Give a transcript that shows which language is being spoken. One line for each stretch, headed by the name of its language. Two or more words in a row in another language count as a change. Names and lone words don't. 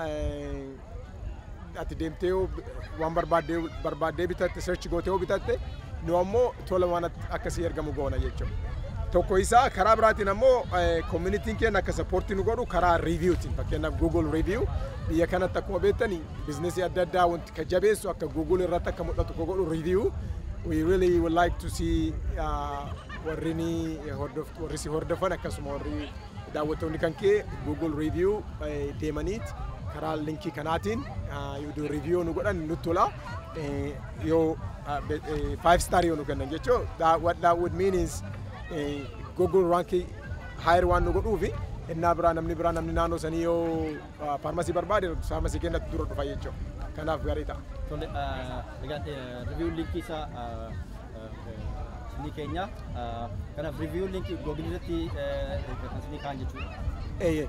Oromo: Ati deemtee waan barbaaddee bitatte search gootee bitatte nu ammoo tola waan akkasii ergamu goona jechuudha. Tokko isaa karaa biraatiin ammoo community'n keenya akka supportii nu godhu karaa reviewtiin, fakkeenyaaf Google review biyya kanatti akkuma beektani biizinasii adda addaa wanti ka jabeessu akka Google irratti akka mul'atu ka godhu review.
English: We really would like to see
Oromo: warri si hordofan akkasuma warri daawwattoonni kan kee Google review deemaniit karaa linkii kanaatiin yoo review nu godhan nutti tola. Yoo 5 star yoo nu kennan jechuudha.
English: What that would mean is Google ranking higher one
Oromo: nu godhuufi innaa biraa namni naannoo sanii yoo pharmacy barbaade pharmacy keenyatti dura dhufa jechuudha. Kanaaf gaarii ta'a. Tole, egaa review linkii isaa ni keenya. Kanaaf review linkii Google irratti ni kaan jechuudha.